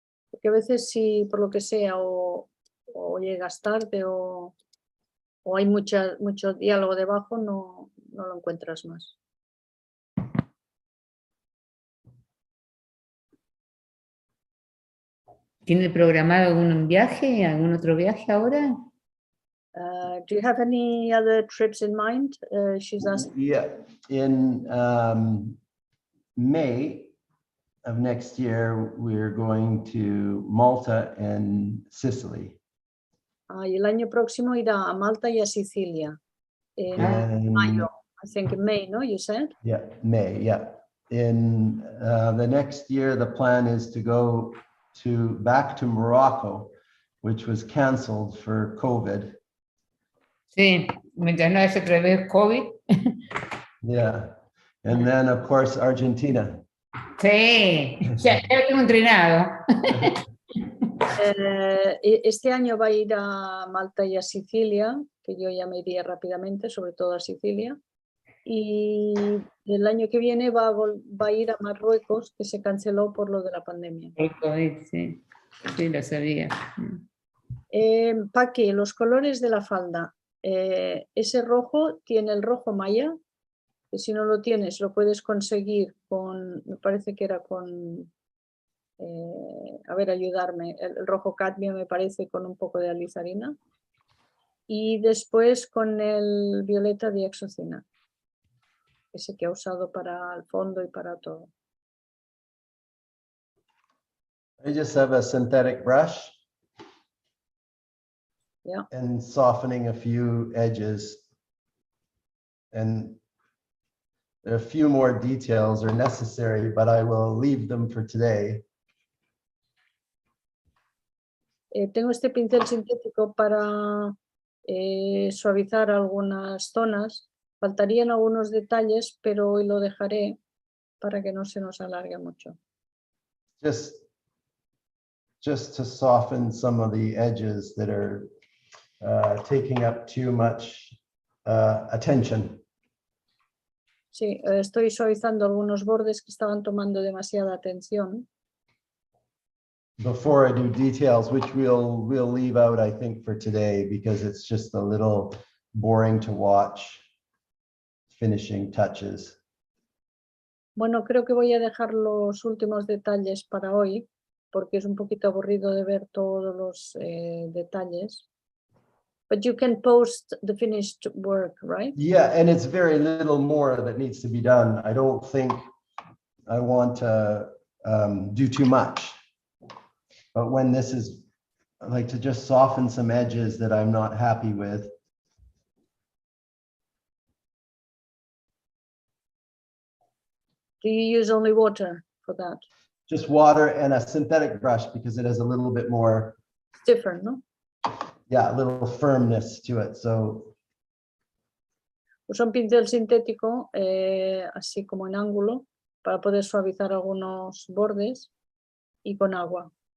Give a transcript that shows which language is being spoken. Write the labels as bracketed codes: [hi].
[es] Porque a veces si por lo que sea o llegas tarde o o hay mucho diálogo debajo, no lo encuentras más. ¿Tiene programado algún viaje, algún otro viaje ahora? [en] Do you have any other trips in mind? She's asked. Yeah, in May of next year, we're going to Malta and Sicily. [es] Y el año próximo irá a Malta y a Sicilia. En mayo, [en] I think in May, no? You said? Yeah, May, yeah. In the next year, the plan is to go back to Morocco, which was canceled for COVID. [es] Sí, mientras no haya otra vez COVID. [en] Yeah, and then of course Argentina. [es] Sí, ya lo tengo entrenado. Este año va a ir a Malta y a Sicilia, que yo ya me iría rápidamente, sobre todo a Sicilia. Y el año que viene va a ir a Marruecos, que se canceló por lo de la pandemia. El COVID, sí, sí, lo sabía. Paqui, los colores de la falda. Ese rojo tiene el rojo maya, que si no lo tienes lo puedes conseguir con, me parece que era con, a ver, ayudarme, el rojo cadmio me parece con un poco de alizarina. Y después con el violeta de Exocina, ese que ha usado para el fondo y para todo. [en] I just have a synthetic brush. Yeah. And softening a few edges. And there are a few more details are necessary, but I will leave them for today. [es] Tengo este pincel sintético para suavizar algunas zonas. Faltarían algunos detalles, pero hoy lo dejaré para que no se nos alargue mucho. [en] Just to soften some of the edges that are taking up too much attention. [es] Sí, estoy suavizando algunos bordes que estaban tomando demasiada atención. [en] Before I do details, which we'll leave out, I think, for today, because it's just a little boring to watch finishing touches. [es] Bueno, creo que voy a dejar los últimos detalles para hoy, porque es un poquito aburrido de ver todos los detalles. [en] But you can post the finished work, right? Yeah, and it's very little more that needs to be done. I don't think I want to do too much. But when this is, I like to just soften some edges that I'm not happy with. Do you use only water for that? Just water and a synthetic brush because it has a little bit more. It's different, no? Yeah, a little firmness to it. So. [es] Uso un pincel sintético, así como en ángulo, para poder suavizar algunos bordes y con agua.